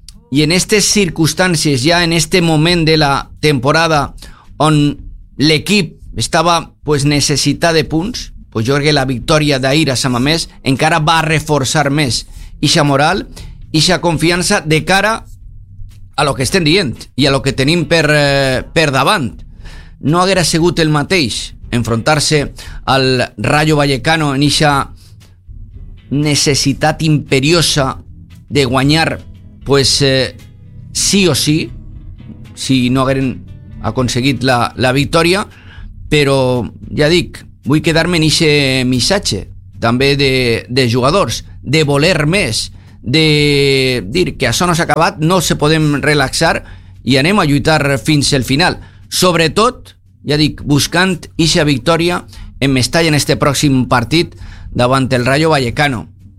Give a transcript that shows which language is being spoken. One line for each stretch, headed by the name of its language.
Catalan: I en aquestes circumstàncies, ja en aquest moment de la temporada on l'equip estava pues, necessitat de punts, pues, jo crec que la victòria d'ahir a Sant Mamés encara va reforçar més ixa moral, ixa confiança de cara a lo que estem dient i a lo que tenim per davant. No haguera sigut el mateix
Spanish: enfrentarse al Rayo Vallecano en esa necesidad imperiosa de ganar, pues sí o sí, si no hubieran conseguido la victoria. Pero ya digo, voy a quedarme en ese mensaje también de jugadores,
Catalan: de voler más, de decir que això no s'ha acabat, no se podem relaxar i anem a lluitar fins al final, sobretot, ja dic, buscant eixa victòria en Mestalla en este pròxim partit davant el Rayo Vallecano,